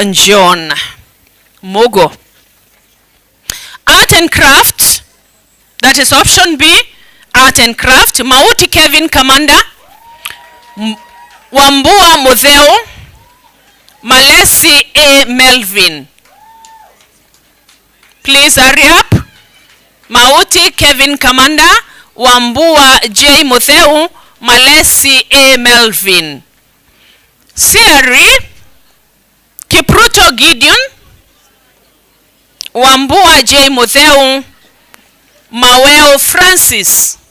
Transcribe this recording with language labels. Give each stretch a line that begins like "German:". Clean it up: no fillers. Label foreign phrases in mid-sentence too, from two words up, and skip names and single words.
English: John Mogo. Art and Craft, that is option B, Art and Craft, Mauti Kevin Kamanda, Wambua Mutheo, Malesi A. Melvin. Please hurry up. Mauti Kevin Kamanda, Wambua J. Mutheu, Malesi A. Melvin. Siri Kipruto Gideon, Wambua J. Mutheu, Maweo Francis.